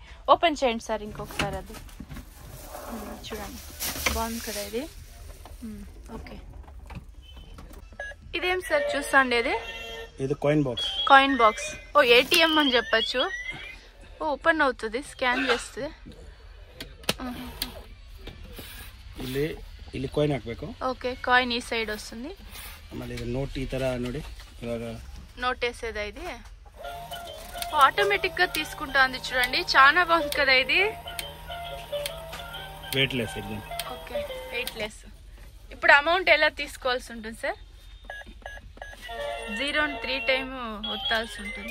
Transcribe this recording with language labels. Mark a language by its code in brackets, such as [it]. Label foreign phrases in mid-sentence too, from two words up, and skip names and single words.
[te] ఓపెన్ చేయండి సార్ ఇంకొకసారి. అది చూడండి, బాగుంది కదా ఇది. ఓకే, ఇదేం సార్ చూస్తాండి? [en] ఇది coin box. coin box. [te] ఓ ఏటీఎం అని చెప్పచ్చు. ఓ ఓపెన్ అవుతుంది, స్కాన్ చేస్తే. [kn] ಇಲ್ಲಿ ಕಾಯಿನ್ ಹಾಕಬೇಕು. ಓಕೆ, ಕಾಯಿನ್ ಈ ಸೈಡ್ వస్తుంది. ಆಮೇಲೆ ಇದು ನೋಟ್ ಈ ತರ ನೋಡಿ, ಇವಾಗ [te] నోట్ వేసేదా? ఇది ఆటోమేటిక్ గా తీసుకుంటాంది చూడండి. చాలా బాగుంది కదా ఇది. [en] weight less ఇది. okay, weight less. [te] ఇప్పుడు అమౌంట్ ఎలా తీసుకోవాల్సి ఉంటుంది సార్? 0 3 టైమ్ ఒత్తాల్సి ఉంటుంది.